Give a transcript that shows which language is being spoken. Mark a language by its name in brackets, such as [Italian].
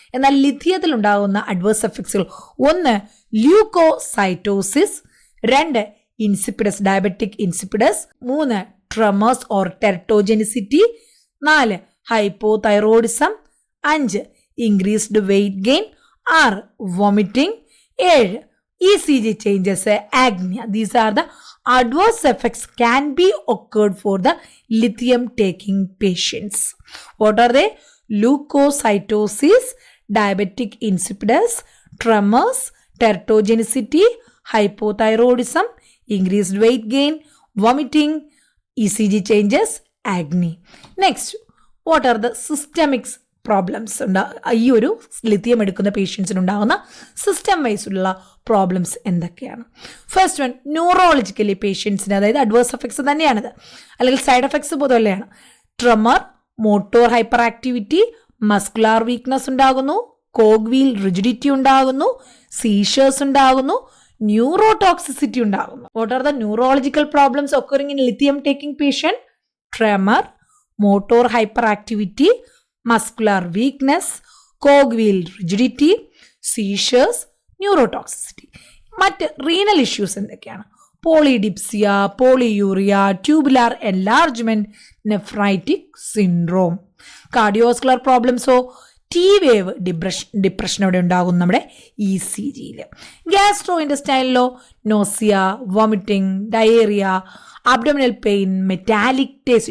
[Malayalam] എന്നാൽ ലിഥിയത്തിൽ ഉണ്ടാകുന്ന [English] Adverse എഫക്ട്സുകൾ, 1 leukocytosis, 2 insipidus diabetic insipidus, 3 tremors or teratogenicity, 4 hypothyroidism, 5 increased weight gain, 6 vomiting, 7 ECG changes, agnia. These are the adverse effects can be occurred for the lithium taking patients. What are they? Leukocytosis, diabetic insipidus, tremors, teratogenicity, hypothyroidism, increased weight gain, vomiting, ECG changes, agony. Next, what are the systemic [Malayalam] problems ഈ ഒരു lithium എടുക്കുന്ന പേഷ്യൻസിന് ഉണ്ടാകുന്ന system വൈസുള്ള problems എന്തൊക്കെയാണ്? First one, neurologically പേഷ്യൻസിന്, അതായത് adverse effects തന്നെയാണിത് അല്ലെങ്കിൽ സൈഡ് എഫക്ട്സ് പോലെയാണ്. Tremor, motor hyper activity, muscular weakness ഉണ്ടാകുന്നു, കോഗ്വീൽ റിജിഡിറ്റി ഉണ്ടാകുന്നു, സീഷേഴ്സ് ഉണ്ടാകുന്നു, ന്യൂറോടോക്സിസിറ്റി ഉണ്ടാകുന്നു. [English] What are the neurological problems occurring in lithium taking patient? Tremor, motor hyper activity, muscular weakness, cogwheel rigidity, seizures, neurotoxicity. [Malayalam] മറ്റ് renal issues എന്തൊക്കെയാണ്? [English] Polydipsia, polyuria, tubular enlargement, nephritic syndrome. [Malayalam] Cardiovascular പ്രോബ്ലംസോ? T wave depression അവിടെ ഉണ്ടാകും നമ്മുടെ ECGയിൽ. Gastro ഇൻറ്റസ്റ്റൈനിലോ? Nausea, vomiting, diarrhoea, abdominal pain, metallic taste.